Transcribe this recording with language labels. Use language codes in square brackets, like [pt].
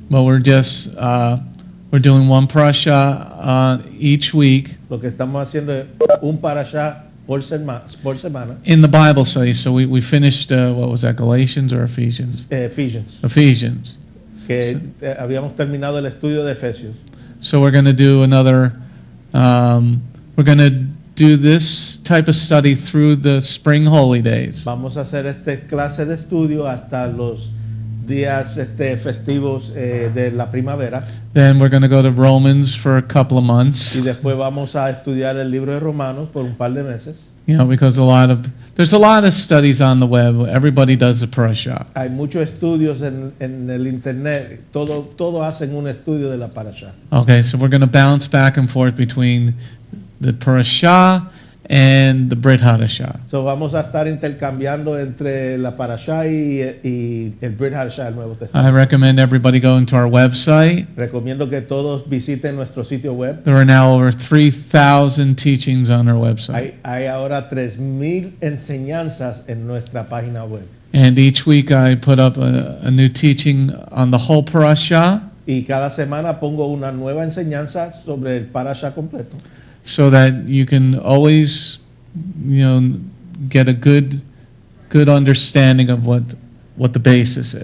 [en] but we're just we're doing one parasha each week [es] Lo que estamos haciendo es un parasha por semana, [en] in the Bible study. So we finished what was that, Galatians or Ephesians? Ephesians, Ephesians. [es] que habíamos terminado el estudio de Efesios. [en] So we're going to do another. We're going to do this type of study through the spring holy days. [es] Vamos a hacer esta clase de estudio hasta los días festivos de la primavera [en] Then we're going to go to Romans for a couple of months. [es] y después vamos a estudiar el libro de Romanos por un par de meses. [en] You know, because there's a lot of studies on the web. Everybody does a parasha. [es] Hay muchos estudios en el internet, todo hacen un estudio de la parasha. [en] Okay, so we're going to bounce back and forth between the parasha and the Brit Hadashah. [es] So vamos a estar intercambiando entre la parasha y el Brit Hadashah, el Nuevo Testamento. [en] I recommend everybody go into our website. [es] Recomiendo que todos visiten nuestro sitio web. [en] There are now over 3,000 teachings on our website. [es] Hay ahora 3,000 enseñanzas en nuestra página web. [en] And each week I put up a new teaching on the whole parasha [es] Y cada semana pongo una nueva enseñanza sobre el parasha completo, [en] so that you can always, you know, get a good understanding of what the basis is.